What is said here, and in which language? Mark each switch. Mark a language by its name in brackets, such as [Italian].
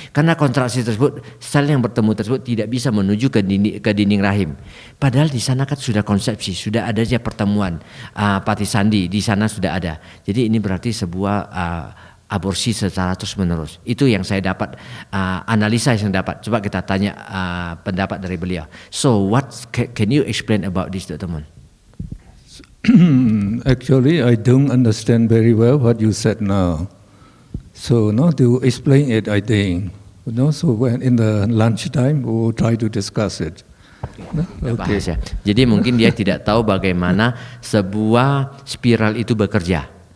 [Indonesian] Karena kontraksi tersebut sel yang bertemu tersebut tidak bisa menuju ke dinding rahim. Padahal di sana kan sudah konsepsi, sudah adanya pertemuan pati sandi di sana sudah ada. Jadi ini berarti sebuah aborsi secara terus menerus. Itu yang saya dapat analisa yang dapat. Coba kita tanya pendapat dari beliau. [English] So what can you explain about this, Dr. Mon? Actually, I don't understand very well what you said now. So, no, to explain it, I think. No, so when in the lunchtime, we will try to discuss it. No? Okay. [Indonesian] Ya. Jadi mungkin dia tidak tahu bagaimana sebuah spiral itu bekerja.